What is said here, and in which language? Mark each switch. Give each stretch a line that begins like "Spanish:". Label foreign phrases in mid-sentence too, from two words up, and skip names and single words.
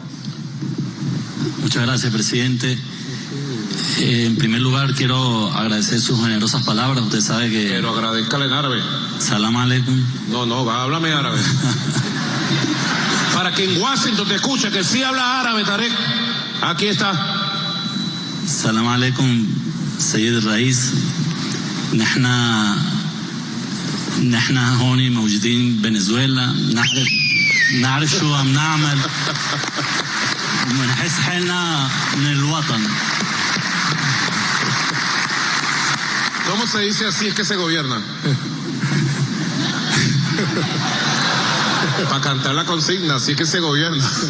Spanish: Muchas gracias, presidente. En primer lugar, quiero agradecer sus generosas palabras. Usted sabe que... Pero agradezcale en árabe.
Arabic: سلام عليكم.
Spanish: No, háblame árabe. Para que en Washington te escuche que sí habla árabe, Tarek. Aquí está.
Arabic: سلام عليكم، سيد رئيس. نحن هون موجودين بفنزويلا نعرف شو عم نعمل ونحس حالنا من الوطن.
Spanish: ¿Cómo se dice así es que se gobierna? Para cantar la consigna, así es que se gobierna.